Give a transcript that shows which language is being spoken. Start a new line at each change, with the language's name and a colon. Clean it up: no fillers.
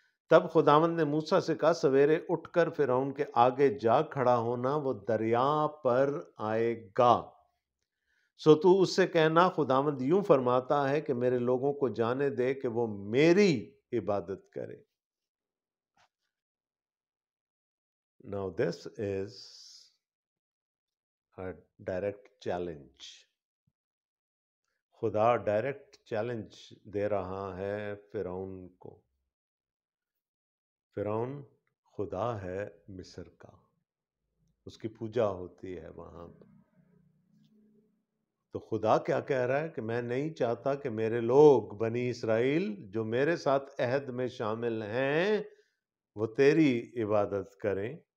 Urdu: تب خداوند نے موسیٰ سے کہا سویرے اٹھ کر فرعون کے آگے جا کھڑا ہونا، وہ دریا پر آئے گا. سو تو اس سے کہنا خداوند یوں فرماتا ہے کہ میرے لوگوں کو جانے دے کہ وہ میری عبادت کرے.
English: Now this is a direct challenge.
Urdu: خدا ڈائریکٹ چیلنج دے رہا ہے فرعون کو. فرعون خدا ہے مصر کا، اس کی پوجا ہوتی ہے وہاں پر. تو خدا کیا کہہ رہا ہے کہ میں نہیں چاہتا کہ میرے لوگ بنی اسرائیل جو میرے ساتھ عہد میں شامل ہیں وہ تیری عبادت کریں.